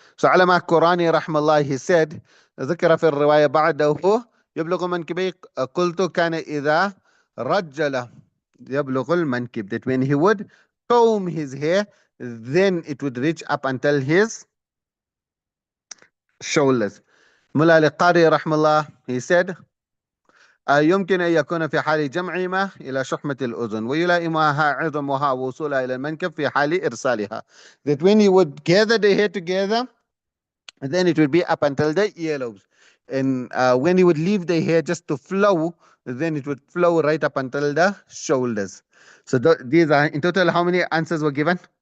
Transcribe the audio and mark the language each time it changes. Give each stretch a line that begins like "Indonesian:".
English: So Alama Qurani rahmallah, he said,
Arabic: ذكر في الرواية بعده يبلغ منكبي قلت كان إذا رجل يبلغ المنكب,
English: that when he would comb his hair, then it would reach up until his shoulders. Mullah al-Qari rahmallah, he said,
Arabic: يمكن أن يكون في حال جمعهما إلى شحمة الأذن ويلائمها عظمها ووصولها إلى المنكب في حال إرسالها.
English: That when he would gather the hair together, then it would be up until the earlobes. And when he would leave the hair just to flow, then it would flow right up until the shoulders. So these are in total, how many answers were given?